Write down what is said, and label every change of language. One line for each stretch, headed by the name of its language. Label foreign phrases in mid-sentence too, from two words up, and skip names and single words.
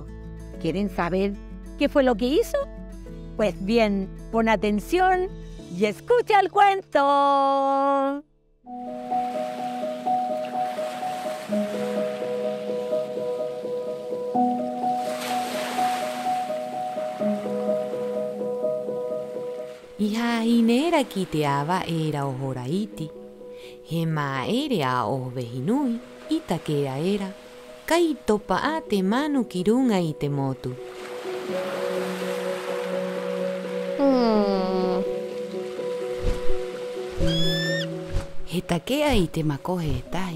Spanish: ¿Quieren saber qué fue lo que hizo? Pues bien, pon atención y escucha el cuento.
Rapanui: Iha hinera ki te awa era o Horaiti. He maere a o vehinui i takea era. Kai topa a te manu ki runga i te motu. He takea i te makohe e tahi.